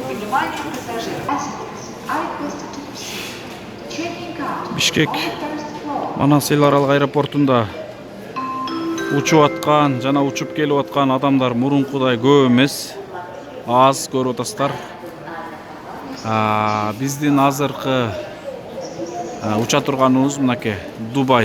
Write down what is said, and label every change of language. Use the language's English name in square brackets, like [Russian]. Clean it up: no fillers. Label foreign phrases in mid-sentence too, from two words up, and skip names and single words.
[Russian] Внимание пассажиров. [English] I request to proceed. Checking out. Бишкек On the first floor. [Kyrgyz] Манас эл аралык аэропортунда учуп аткан жана учуп келип аткан адамдар мурункудай көп эмес, аз көрүп атасыздар. Биздин азыркы уча турганыбыз мынакей Дубай.